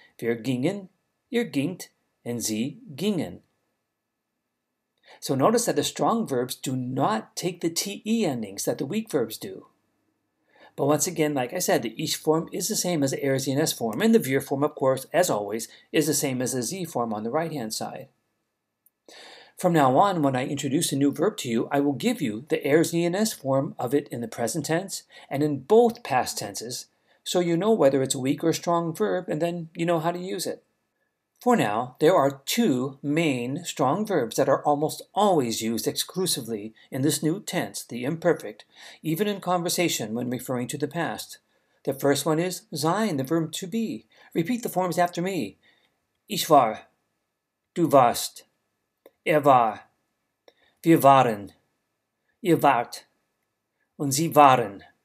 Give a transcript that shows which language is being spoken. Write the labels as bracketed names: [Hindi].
[German] Wir gingen, ihr gingt, and sie gingen. [English] So notice that the strong verbs do not take the te endings that the weak verbs do. But once again, like I said, the ich form is the same as the sie and es form, and the wir form, of course, as always, is the same as the z form on the right-hand side. From now on, when I introduce a new verb to you, I will give you the sie and es form of it in the present tense and in both past tenses, so you know whether it's a weak or strong verb, and then you know how to use it. For now, there are 2 main strong verbs that are almost always used exclusively in this new tense, the imperfect, even in conversation when referring to the past. The first one is sein, the verb to be. Repeat the forms after me. [German] Ich war, du warst, war, wir waren, ihr wart, und sie waren.